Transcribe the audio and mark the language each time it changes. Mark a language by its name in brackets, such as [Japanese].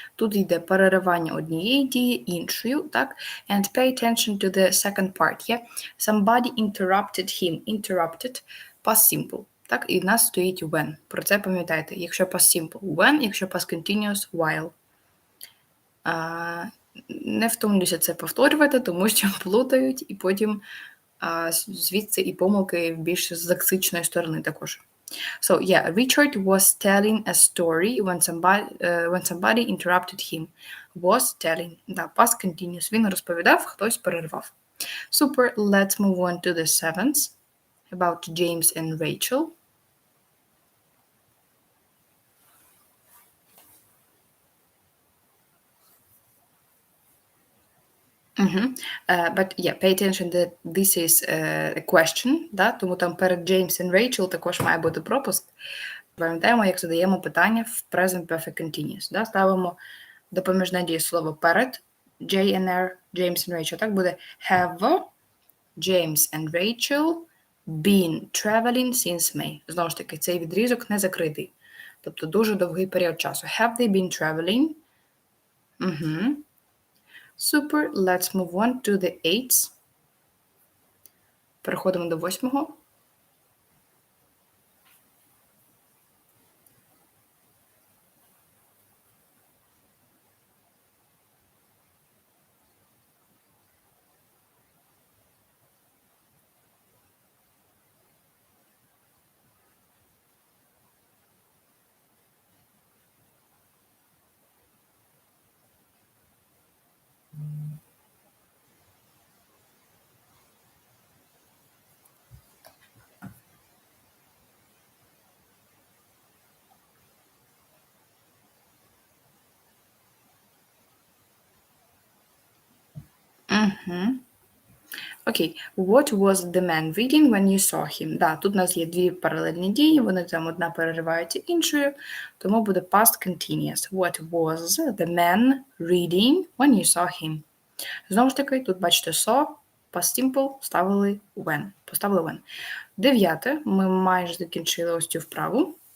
[Ukrainian] Тут йде переривання однієї дії іншою, так? [English] And pay attention to the second part, yeah? Somebody interrupted him. Interrupted, past simple, так? [Ukrainian] І в нас стоїть when. Про це пам'ятайте. Якщо past simple – when, якщо past continuous – while. Не втомлюся це повторювати, тому що плутають, і потім звідси і помилки більш з лексичної сторони також. [English] So, yeah, Richard was telling a story when somebody interrupted him. Was telling. [Ukrainian] Да, past continuous. Він розповідав, хтось перервав. [English] Super. Let's move on to the 7th. About James and Rachel. But yeah, pay attention that this is a question, да? [Ukrainian] Тому там перед James and Rachel також має бути пропуск. Пам'ятаємо, як задаємо питання в present perfect continuous. Да? Ставимо допоміжне дієслово перед JNR, James and Rachel. Так буде [English] have James and Rachel been traveling since May. [Ukrainian] Знову ж таки, цей відрізок не закритий. тобто дуже довгий період часу. [English] Have they been traveling? Super. Let's move on to the 8th. [Ukrainian] Переходимо до 8-го. Окей. [English] What was the man reading when you saw him? [Ukrainian] Да, тут у нас є дві паралельні дії, вони там одна переривається іншою, тому буде past continuous. [English] What was the man reading when you saw him? [Ukrainian] Знову ж таки, тут бачите saw, past simple, поставили when. 9. Ми майже закінчили ось цю вправу.